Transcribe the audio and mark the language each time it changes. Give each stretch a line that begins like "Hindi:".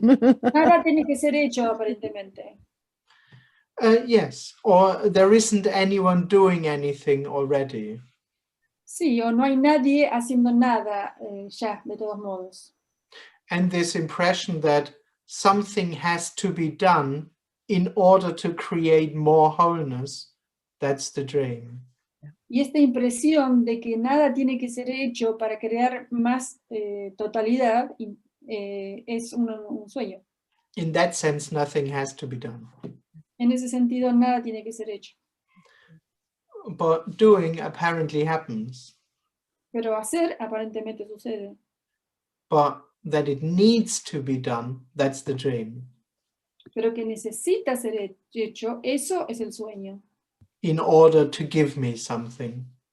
Spanish: Nada tiene que ser hecho, aparentemente.
English: Yes, or there isn't anyone doing anything already.
Spanish: Sí, o no hay nadie haciendo nada ya, de todos modos.
English: And this impression that something has to be done in order to create more wholeness, that's the dream.
Spanish: Y esta impresión de que nada tiene que ser hecho para crear más totalidad es un sueño.
English: In that sense, nothing has to be done.
Spanish: En ese sentido, nada tiene que ser hecho.
English: But doing apparently happens.
Spanish: Pero hacer aparentemente sucede.
English: But that it needs to be done, that's the dream.
Spanish: Pero que necesita ser hecho, eso es el sueño.
English: In order to give me something.